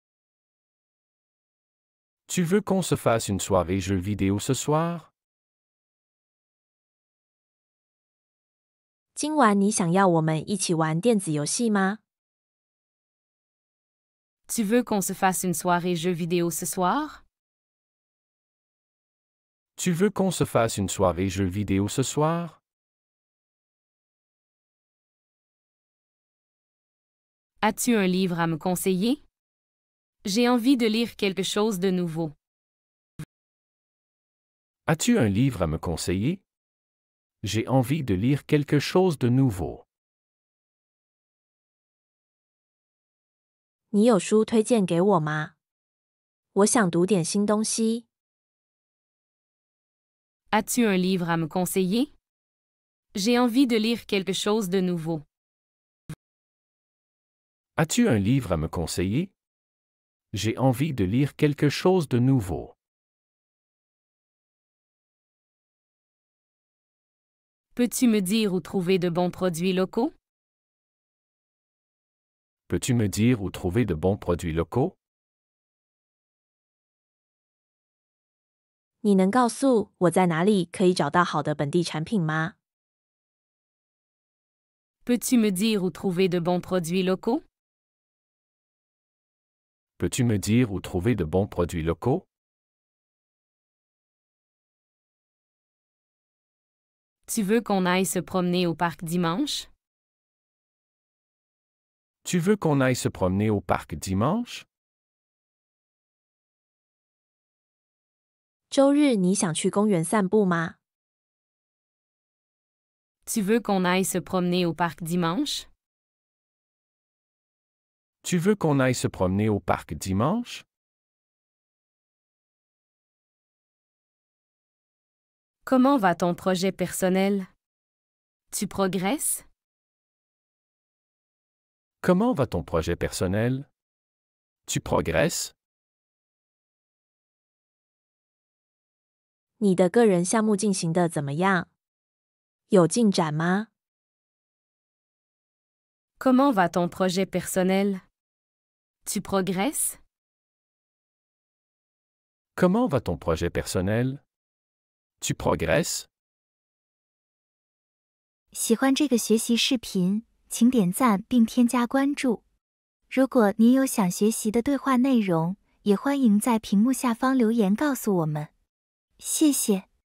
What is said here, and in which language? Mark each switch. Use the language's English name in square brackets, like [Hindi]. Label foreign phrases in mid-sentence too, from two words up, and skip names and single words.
[French] Tu veux qu'on se fasse une soirée jeux vidéo ce soir? [Chinese] 今晚你想要我们一起玩电子游戏吗？ [French] Tu veux qu'on se fasse une soirée jeux vidéo ce soir? Tu veux qu'on se fasse une soirée jeux vidéo ce soir? As-tu un livre à me conseiller? J'ai envie de lire quelque chose de nouveau. As-tu un livre à me conseiller? J'ai envie de lire quelque chose de nouveau. [Chinese] 你有书推荐给我吗？我想读点新东西。 [French] As-tu un livre à me conseiller? J'ai envie de lire quelque chose de nouveau. As-tu un livre à me conseiller? J'ai envie de lire quelque chose de nouveau. Peux-tu me dire où trouver de bons produits locaux? Peux-tu me dire où trouver de bons produits locaux? [Chinese] 你能告诉我在哪里可以找到好的本地产品吗？ [French] Peux-tu me dire où trouver de bons produits locaux? Peux-tu me dire où trouver de bons produits locaux? Tu veux qu'on aille se promener au parc dimanche? Tu veux qu'on aille se promener au parc dimanche? [Chinese] 周日你想去公园散步吗？ [French] Tu veux qu'on aille se promener au parc dimanche? Tu veux qu'on aille se promener au parc dimanche? Comment va ton projet personnel? Tu progresses? Comment va ton projet personnel? Tu progresses? [Chinese] 你的个人项目进行的怎么样？有进展吗？ [French] Comment va ton projet personnel? Tu progresses? Comment va ton projet personnel? Tu progresses? [Chinese] 喜欢这个学习视频，请点赞并添加关注。如果您有想学习的对话内容，也欢迎在屏幕下方留言告诉我们。谢谢。